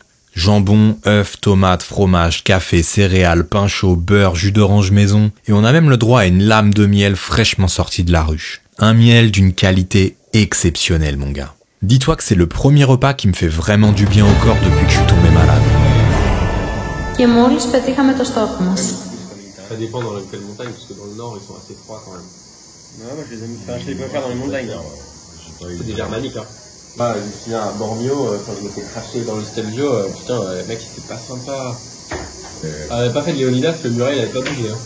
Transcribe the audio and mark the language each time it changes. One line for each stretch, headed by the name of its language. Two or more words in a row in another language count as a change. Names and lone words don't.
French: Jambon, œufs, tomates, fromage, café, céréales, pain chaud, beurre, jus d'orange maison. Et on a même le droit à une lame de miel fraîchement sortie de la ruche. Un miel d'une qualité exceptionnelle, mon gars. Dis-toi que c'est le premier repas qui me fait vraiment du bien au corps depuis que je suis tombé malade.
Greek: Και μόλις πετύχαμε το στόχο μας.
French: Ça dépend dans quelle montagne, parce que dans le nord, ils sont assez froids quand même. Non, moi je les peux faire dans les montagnes. C'est des germaniques, hein. Bah, je me souviens à Bormio, quand je m'étais craché dans le Stelvio, putain, mec, c'était pas sympa. On avait pas fait de Léonidas, le muret, il avait pas bougé, hein.